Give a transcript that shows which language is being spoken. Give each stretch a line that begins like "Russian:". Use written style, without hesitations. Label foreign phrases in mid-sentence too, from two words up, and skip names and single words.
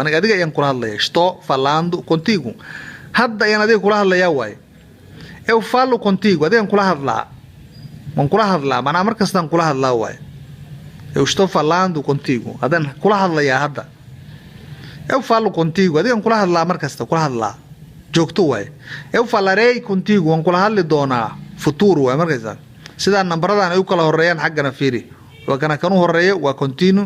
Somali: Aniga adiga ayaan kula hadlaya.
Portuguese: Estou falando contigo.
Somali: Hadda ayaan adiga kula hadlaya waay.
Portuguese: Eu falo contigo.
Somali: Adigan kula hadlaa. Waan kula hadlaa. Manaa markastaan kula hadlaa waay.
Portuguese: Eu estou falando contigo.
Somali: Adan kula hadlaya hadda.
Portuguese: Eu falo contigo.
Somali: Adigan kula hadlaa markasta kula hadlaa. Joogto waay.
Portuguese: Eu falarei contigo.
Somali: Waan kula hadli doonaa. Futuro waay markaysaa. Sida nambaradan ay u kala horeeyaan xaggana fiiri. Waa kana kan u horeeyo waa continue.